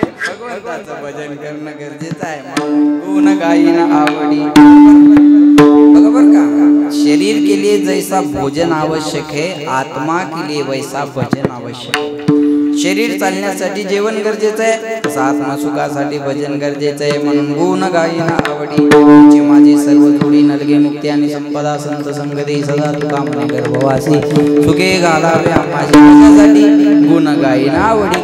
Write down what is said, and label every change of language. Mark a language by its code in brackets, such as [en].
[mr] भगवंताचं भजन करणं गरजेचं आहे. गुण गायीन आवडी. बरोबर का. [hi] शरीर के लिए जैसा भोजन आवश्यक है आत्मा के लिए वैसा भजन आवश्यक है. [mr] शरीर चालण्यासाठी जेवण गरजेचं आहे, तसं आत्मा सुखासाठी भजन गरजेचं आहे. म्हणून गुण गायीन आवडी. तुझी माझी सर्व थोडी नलगे मुक्ती आणि संपदा संत संगती सदा तुका म्हणे गर्भवासी. सुखे घालावे माझ्या भजनासाठी गुण गायीन आवडी.